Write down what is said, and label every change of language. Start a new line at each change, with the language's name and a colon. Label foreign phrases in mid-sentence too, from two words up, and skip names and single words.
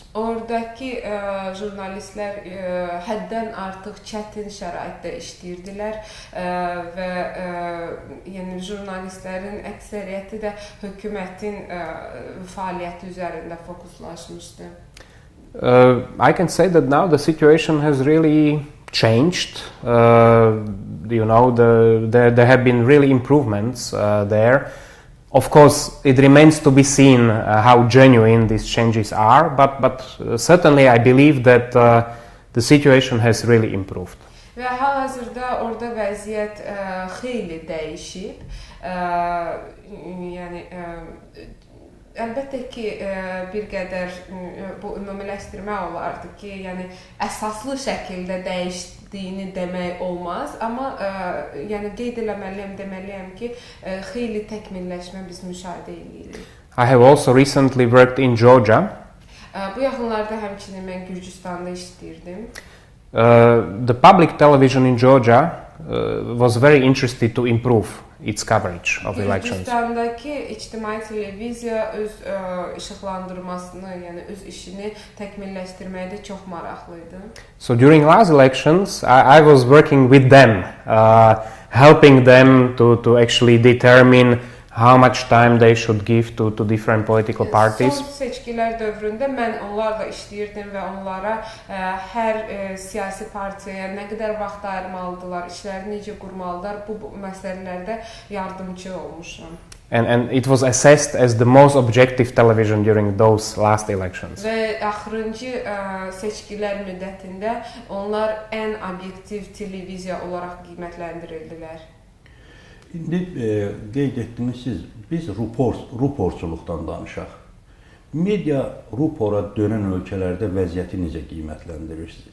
Azerbaijani: Oradakı jurnalistlər həddən artıq çətin şəraitdə işləyirdilər və yəni jurnalistlərin əksəriyyəti də hökumətin fəaliyyəti üzərində fokuslaşmışdı.
English: I can say that now the situation has really changed. You know, there have been really improvements there. Of course, it remains to be seen how genuine these changes are, but certainly I believe that the situation has really improved.
Azerbaijani: Və hal-hazırda orada vəziyyət xeyli dəyişib. Yəni əlbəttə ki, bir qədər bu ümumiləşdirmə olardı ki, yəni əsaslı şəkildə dəyişdiyini demək olmaz, amma yəni qeyd deməliyəm ki, xeyli təkmilləşmə biz müşahidə edirik.
English: I have also recently worked in Georgia.
Azerbaijani: Bu yaxınlarda həmçinin mən Gürcüstanda işləyirdim.
English: The public television in Georgia was very interested to improve its coverage of elections.
Azerbaijani: Gürcüstandakı ictimai televiziya öz işıqlandırmasını, yəni öz işini təkmilləşdirməkdə çox maraqlıydı.
English: So during last elections, I was working with them, helping them to actually determine how much time they should give to different political parties.
Azerbaijani: Son seçkilər dövründə mən onlarla işləyirdim və onlara hər siyasi partiyaya nə qədər vaxt ayırmalıdılar, işləri necə qurmalıdılar, bu məsələlərdə yardımcı olmuşam.
English: And it was assessed as the most objective television during those last elections.
Azerbaijani: Və axırıncı seçkilər müddətində onlar ən obyektiv televiziya olaraq qiymətləndirildilər. İndi qeyd etdiniz siz, biz ruporçuluqdan danışaq. Media rupora dönən ölkələrdə vəziyyəti necə qiymətləndirirsiniz?